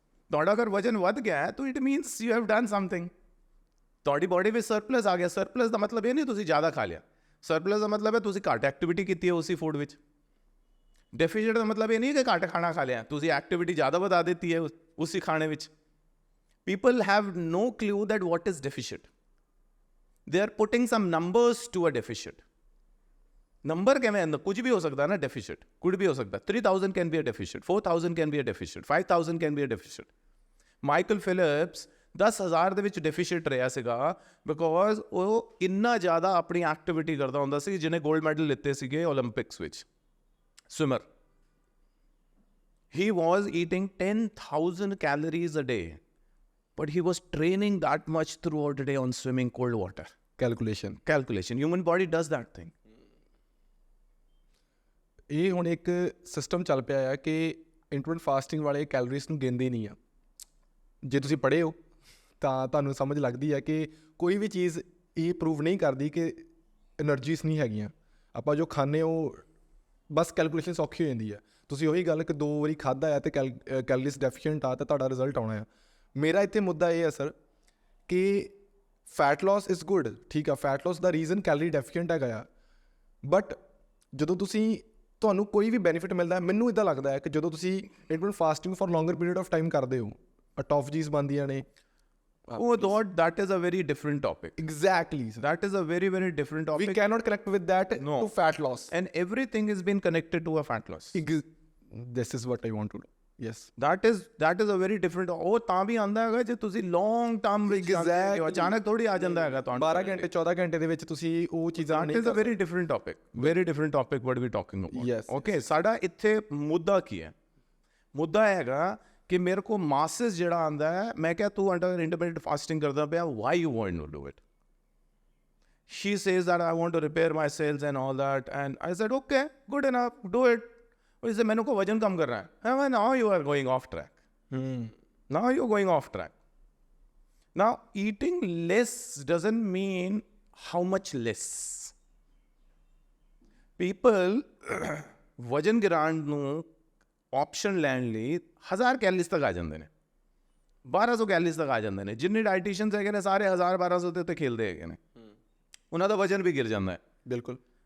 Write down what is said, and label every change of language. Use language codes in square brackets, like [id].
[pa] ਤੁਹਾਡਾ ਅਗਰ ਵਜਨ ਵੱਧ ਗਿਆ ਹੈ ਤਾਂ [en] It means you have done something. [pa] ਤੁਹਾਡੀ ਬੋਡੀ ਵਿੱਚ ਸਰਪਲਸ ਆ ਗਿਆ। ਸਰਪਲਸ ਦਾ ਮਤਲਬ ਇਹ ਨਹੀਂ ਤੁਸੀਂ ਜ਼ਿਆਦਾ ਖਾ ਲਿਆ, ਸਰਪਲਸ ਦਾ ਮਤਲਬ ਹੈ ਤੁਸੀਂ ਘੱਟ ਐਕਟੀਵਿਟੀ ਕੀਤੀ ਹੈ ਉਸੇ ਫੂਡ ਵਿੱਚ। ਡੈਫੀਸ਼ੀਐਂਟ ਦਾ ਮਤਲਬ ਇਹ ਨਹੀਂ ਕਿ ਘੱਟ ਖਾਣਾ ਖਾ ਲਿਆ, ਤੁਸੀਂ ਐਕਟੀਵਿਟੀ ਜ਼ਿਆਦਾ ਵਧਾ ਦਿੱਤੀ ਹੈ ਉਸੇ ਖਾਣੇ ਵਿੱਚ। [en] People have no clue that what is deficient. They are putting some numbers to a deficit. [pa] Number ਕਿਵੇਂ ਅੰਦਰ ਕੁਝ ਵੀ ਹੋ ਸਕਦਾ ਨਾ, deficit ਕੁਝ ਵੀ ਹੋ ਸਕਦਾ। [en] 3000 can be a deficit, [pa] 4000 can be a deficit, 5000 can be a deficit. Michael Philips 10,000 ਦੇ ਵਿੱਚ ਡੈਫੀਸ਼ੀਟ ਰਿਹਾ ਸੀਗਾ ਬਿਕੋਜ਼ ਉਹ ਇੰਨਾ ਜ਼ਿਆਦਾ ਆਪਣੀ ਐਕਟੀਵਿਟੀ ਕਰਦਾ ਹੁੰਦਾ ਸੀ। ਜਿਹਨੇ ਗੋਲਡ ਮੈਡਲ ਲਿੱਤੇ ਸੀਗੇ ਓਲੰਪਿਕਸ ਵਿੱਚ, swimmer, [en] he was eating 10,000 calories a day. But he was training that much throughout the day on swimming cold water. Calculation. Human body does that thing. [pa] ਇਹ ਹੁਣ ਇੱਕ ਸਿਸਟਮ ਚੱਲ ਪਿਆ ਹੈ ਕਿ ਇੰਟਰਮਿਟੈਂਟ ਫਾਸਟਿੰਗ ਵਾਲੇ ਕੈਲਰੀਜ਼ ਨੂੰ ਗਿਣਦੇ ਨਹੀਂ ਆ। ਜੇ ਤੁਸੀਂ ਪੜ੍ਹੇ ਹੋ ਤਾਂ ਤੁਹਾਨੂੰ ਸਮਝ ਲੱਗਦੀ ਹੈ ਕਿ ਕੋਈ ਵੀ ਚੀਜ਼ ਇਹ ਪ੍ਰੂਵ ਨਹੀਂ ਕਰਦੀ ਕਿ ਐਨਰਜੀਜ਼ ਨਹੀਂ ਹੈਗੀਆਂ। ਆਪਾਂ ਜੋ ਖਾਂਦੇ ਉਹ ਬਸ ਕੈਲਕੂਲੇਸ਼ਨ ਸੌਖੀ ਹੋ ਜਾਂਦੀ ਹੈ। ਤੁਸੀਂ ਉਹੀ ਗੱਲ ਕਿ 2 ਵਾਰੀ ਖਾਧਾ ਆ ਅਤੇ ਕੈਲਰੀਜ਼ ਡੈਫੀਸ਼ੀਐਂਟ ਆ ਤਾਂ ਤੁਹਾਡਾ ਰਿਜ਼ਲਟ ਆਉਣਾ ਆ। ਮੇਰਾ ਇੱਥੇ ਮੁੱਦਾ ਇਹ ਹੈ ਸਰ ਕਿ [en] fat loss is good, [pa] ਠੀਕ ਆ, ਫੈਟ ਲਾਸ ਦਾ ਰੀਜ਼ਨ ਕੈਲਰੀ ਡੈਫੀਸ਼ੀਐਂਟ ਹੈਗਾ ਆ। ਬਟ ਜਦੋਂ ਤੁਹਾਨੂੰ ਕੋਈ ਵੀ ਬੈਨੀਫਿਟ ਮਿਲਦਾ, ਮੈਨੂੰ ਇੱਦਾਂ ਲੱਗਦਾ ਹੈ ਕਿ ਜਦੋਂ ਤੁਸੀਂ ਇੰਟਰਮਿਟੈਂਟ fasting [en] for longer period of time [pa] ਕਰਦੇ ਹੋ, ਅਟੋਫਜੀਜ਼ ਬਣਦੀਆਂ ਨੇ। [en] Oh, that is a very different topic. Exactly, sir. That is a very, very different topic. We cannot connect with that No. to fat loss. And everything has been connected to a fat loss. This is what I want to know. Yes. That is a very different. [pa] ਉਹ ਤਾਂ ਵੀ ਆਉਂਦਾ ਹੈਗਾ ਜੇ ਤੁਸੀਂ long term ਵਿੱਚ ਅਚਾਨਕ ਥੋੜੀ ਆ ਜਾਂਦਾ ਹੈਗਾ ਤੁਹਾਨੂੰ। 12 ਘੰਟੇ 14 ਘੰਟੇ ਦੇ ਵਿੱਚ ਤੁਸੀਂ ਉਹ ਚੀਜ਼ਾਂ [en] ਨਹੀਂ। That is a very different topic. Very different topic what we talking about. Yes. [pa] Okay, ਸਾਡਾ ਇੱਥੇ ਮੁੱਦਾ ਕੀ ਹੈ? ਮੁੱਦਾ ਹੈਗਾ ਕਿ ਮੇਰੇ ਕੋ ਮਾਸਸ ਜਿਹੜਾ ਆਉਂਦਾ ਹੈ, ਮੈਂ ਕਿਹਾ ਤੂੰ ਅੰਡਰ ਇੰਟਰਮੀਡੀਏਟ ਫਾਸਟਿੰਗ ਕਰਦਾ ਪਿਆ, [en] Why you want to do it? She says that I want to repair my cells and all that, and I said okay, good enough, do it. [hi] इससे मैंने को वजन कम कर रहा है। [en] Now you are going off track. Now you're going off track. Now eating less doesn't mean how much less. [pa] People ਵਜਨ ਗਿਰਾਉਣ ਨੂੰ option ਲੈਣ ਲਈ 1000 ਕੈਲਰੀਜ਼ ਤੱਕ ਆ ਜਾਂਦੇ ਨੇ, 1200 ਕੈਲਰੀਜ਼ ਤੱਕ ਆ ਜਾਂਦੇ ਨੇ। ਜਿੰਨੇ ਡਾਈਟੀਸ਼ੀਅਨਸ ਹੈਗੇ ਨੇ ਸਾਰੇ 1000-1200 ਦੇ ਉੱਤੇ ਖੇਲਦੇ ਹੈਗੇ ਨੇ, ਉਹਨਾਂ ਦਾ ਵਜਨ ਵੀ ਗਿਰ ਜਾਂਦਾ ਹੈ। ਬਿਲਕੁਲ।